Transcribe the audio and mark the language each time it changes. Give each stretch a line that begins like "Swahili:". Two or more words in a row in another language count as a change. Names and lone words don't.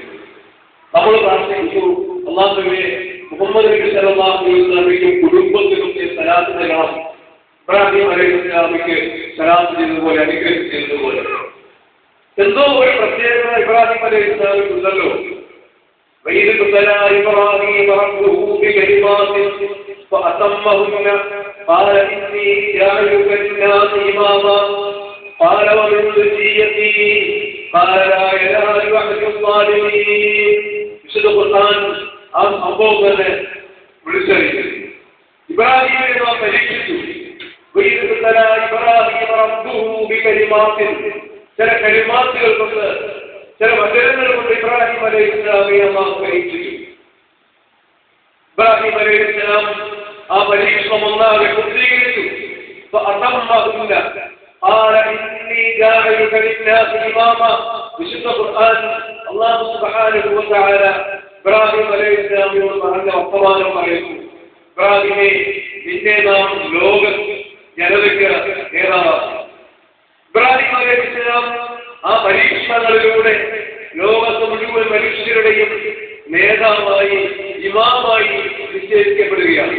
Malayalam: നമ്മൾ പ്രാർത്ഥിച്ചു, അല്ലാഹുവേ മുഹമ്മദ് നബി
Arabic: صلى الله عليه
Malayalam: വസല്ലമയ്ക്കും കുടുംബത്തിനും സലാത്ത് നൽകണം. ഇബ്രാഹിം അലൈഹിസ്സലാമിക്ക് സലാത്ത് ചെയ്തതുപോലെ, അനുഗ്രഹിച്ചതുപോലെ എന്തോ ഒരു പ്രത്യേകത ഇബ്രാഹിം അലൈഹിസ്സലാമിന് ഉണ്ടല്ലോ.
Arabic: وَإِذِ ابْتَلَى إِبْرَاهِيمَ رَبُّهُ بِكَلِمَاتٍ فَأَتَمَّهُنَّ قَالَ إِنِّي جَاعِلُكَ لِلنَّاسِ إِمَامًا قَالَ وَمِنْ ذُرِّيَّتِي قَالَ لَا يَنَالُ عَهْدِ الظَّالِمِينَ.
Malayalam: വിശുദ്ധ ഖുർആൻ ആ സംഭവം തന്നെ വിളിച്ചറിയിക്കുന്നു. ഇബ്രാഹിമിനെ നാം പരീക്ഷിച്ചു.
Arabic: وَإِذِ ابْتَلَى إِبْرَاهِيمَ رَبُّهُ بِكَلِمَاتٍ,
Malayalam: ചില കലിമാത്തുകൾ കൊണ്ട്, ചില വചനങ്ങൾ കൊണ്ട് ഇബ്രാഹിം അലൈഹിസ്സലാമിനെ അല്ലാഹു പരീക്ഷിച്ചു. ഇബ്രാഹിം അലൈഹിസ്സലാം ആ പരീക്ഷണം ഒന്നാകെ പൂർത്തീകരിച്ചു.
Arabic: فأتمهن قال إني جاعلك للناس إماما.
Malayalam: വിശുദ്ധ ഖുർആൻ അല്ലാഹു
Arabic: سبحانه وتعالى
Malayalam: ഇബ്രാഹിം അലൈഹിസ്സലാമിനോട് പറഞ്ഞ വർത്തമാനം പറയുന്നു. ഇബ്രാഹിമേ, നിന്നെ നാം ലോക ജനതയ്ക്ക് നേതാവാക്കി. ഇബ്രാഹിം അലൈഹിസ്സലാം ആ പരീക്ഷണങ്ങളിലൂടെ ലോകത്ത് മുഴുവൻ മനുഷ്യരുടെയും നേതാവായി ഇമാമായി നിശ്ചയിക്കപ്പെടുകയാണ്.